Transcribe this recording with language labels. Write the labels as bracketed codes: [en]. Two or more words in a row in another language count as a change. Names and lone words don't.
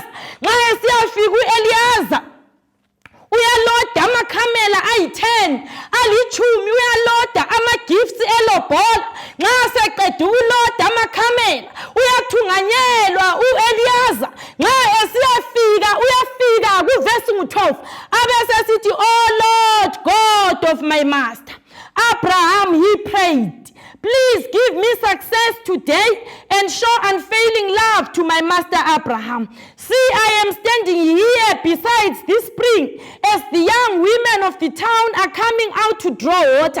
[nd] Nxa siyafika uEliyaza uyaloda amakhamela ayi-10 alichumi uyaloda ama-gifts elobola. Nxa seqeda ukuloda amakhamela uyathunganyelwa uEliyaza. Nxa esiyafika uyafika kuverse 12 abesesithi, [en] "Oh Lord God of my master Abraham," he prayed, "please give me success today and show unfailing love to my master Abraham. See, I am standing here beside this spring as the young women of the town are coming out to draw water.